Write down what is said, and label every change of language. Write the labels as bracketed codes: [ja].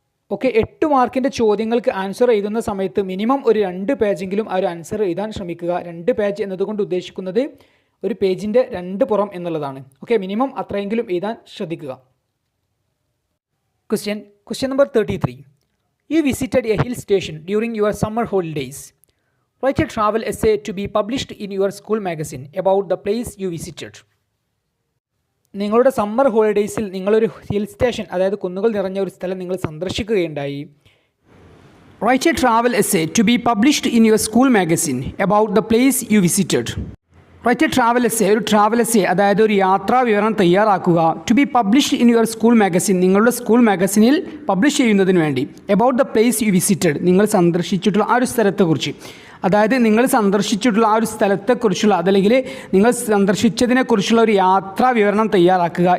[ml] Okay, 8 മാർക്കിൻ്റെ ചോദ്യങ്ങൾക്ക് answer എഴുതുന്ന സമയത്ത് മിനിമം ഒരു 2 പേജെങ്കിലും ആ ഒരു ആൻസർ എഴുതാൻ ശ്രമിക്കുക. 2 പേജ് എന്നതുകൊണ്ട് ഉദ്ദേശിക്കുന്നത് ഒരു പേജിൻ്റെ 2 പുറം എന്നുള്ളതാണ്. ഓക്കെ, മിനിമം അത്രയെങ്കിലും എഴുതാൻ ശ്രദ്ധിക്കുക. [en] Question number 33. You visited a hill station during your summer holidays. Write a travel essay to be published in your school magazine about the place you visited. [ml] നിങ്ങളുടെ സമ്മർ ഹോളിഡേയ്സിൽ നിങ്ങളൊരു ഹിൽ സ്റ്റേഷൻ, അതായത് കുന്നുകൾ നിറഞ്ഞ ഒരു സ്ഥലം നിങ്ങൾ സന്ദർശിക്കുകയുണ്ടായി. [en] Write a travel essay to be published in your school magazine about the place you visited. Write a travel essay, [ml] ഒരു travel essay അതായത് ഒരു യാത്രാ വിവരണം തയ്യാറാക്കുക. [en] to be published in your school magazine, [ml] നിങ്ങളുടെ സ്കൂൾ മാഗസിനിൽ പബ്ലിഷ് ചെയ്യുന്നതിന് വേണ്ടി. [en] about the place you visited, [ml] നിങ്ങൾ സന്ദർശിച്ചിട്ടുള്ള ആ ഒരു സ്ഥലത്തെക്കുറിച്ച്, അതായത് നിങ്ങൾ സന്ദർശിച്ചിട്ടുള്ള ആ ഒരു സ്ഥലത്തെക്കുറിച്ചുള്ള അതല്ലെങ്കിൽ നിങ്ങൾ സന്ദർശിച്ചതിനെക്കുറിച്ചുള്ള ഒരു യാത്രാ വിവരണം തയ്യാറാക്കുക.